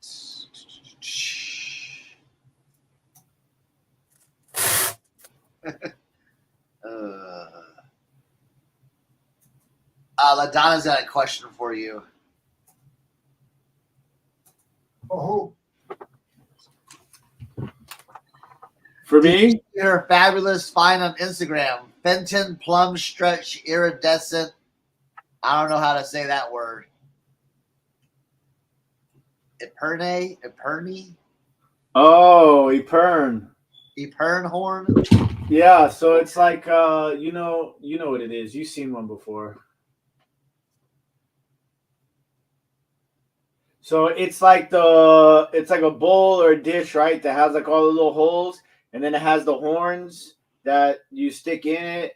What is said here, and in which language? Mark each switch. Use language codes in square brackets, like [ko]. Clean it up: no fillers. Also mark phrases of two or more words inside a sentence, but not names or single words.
[en] LaDonna's got a question for you. Oh, for me? You're fabulous. Find on Instagram. Fenton Plum Stretch Iridescent. I don't know how to say that word. Eperne? Oh, Epern. Epern horn? Yeah, so it's like you know what it is. You've seen one before. So it's like a bowl or a dish, right? That has like all the little holes, and then it has the horns that you stick in it.